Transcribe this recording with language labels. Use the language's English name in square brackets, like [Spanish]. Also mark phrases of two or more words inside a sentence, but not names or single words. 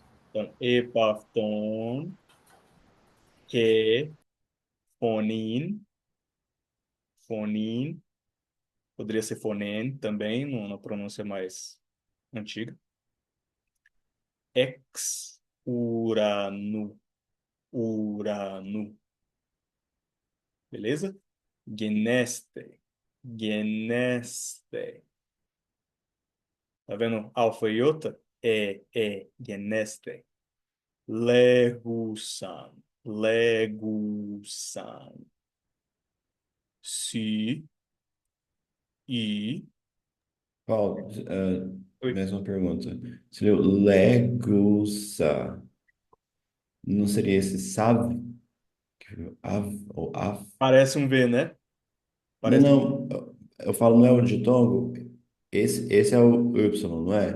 [Portuguese] Então, epafton, que, fonin, fonin, poderia ser fonen também, na pronúncia mais antiga. Ex, uranu, uranu, beleza? Geneste, geneste. Tá vendo? Alfa e iota? Geneste. Legusan, legusan. Si, i. Paulo, Oi. mesma pergunta. Seria o Legusa. Não seria esse Sav? Av ou Av? Parece um V, né? Não, Parece. não. Eu falo não é o ditongo. esse é o Y, não é?